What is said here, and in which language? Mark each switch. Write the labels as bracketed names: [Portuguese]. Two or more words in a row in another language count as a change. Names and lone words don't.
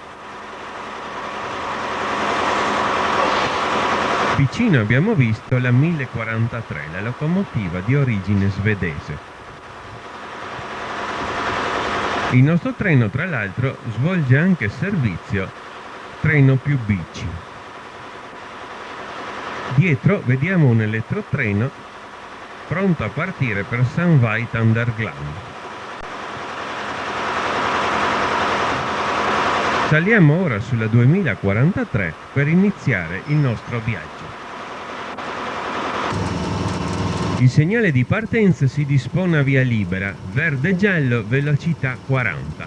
[Italian] Vicino abbiamo visto la 1043, la locomotiva di origine svedese. Il nostro treno, tra l'altro, svolge anche servizio treno più bici. Dietro vediamo un elettrotreno pronto a partire per St. Veit an der Glan. Saliamo ora sulla 2043 per iniziare il nostro viaggio. Il segnale di partenza si dispone a via libera, verde-giallo, velocità 40.